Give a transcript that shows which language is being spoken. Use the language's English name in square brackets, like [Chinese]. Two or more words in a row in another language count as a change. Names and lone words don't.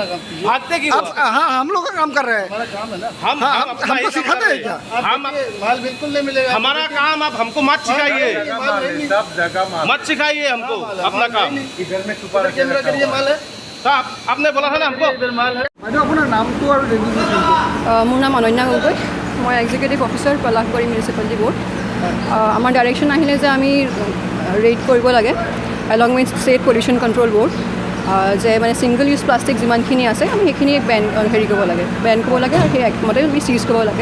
[Hindi] भागते क्यों? हाँ हम लोग का काम कर रहे हैं, हमको सिखाते हैं क्या? हम माल बिल्कुल नहीं मिलेगा, हमारा काम आप हमको मत सिखाइए, मत सिखाइए हमको अपना काम। इधर में छुपा रखे माल है तो आपने बोला था ना हमको इधर माल है। [Assamese] বাইদেউ আপোনাৰ নামটো আৰু মোৰ নাম অনন্যা গগৈ, মই [English] executive officer [Assamese] পলাশবাৰী মিউনিচিপালিটি বোৰ্ড। আমাৰ ডাইৰেকশ্যন আহিলে যে আমি ৰেড কৰিব লাগে [English] along with [Assamese] ষ্টেট পলিউশ্যন কণ্ট্ৰল বৰ্ড, যে মানে [English] single use plastic [Assamese] যিমানখিনি আছে আমি সেইখিনি বেন কৰিব লাগে আৰু সেই একমতে আমি চিজ কৰিব লাগে।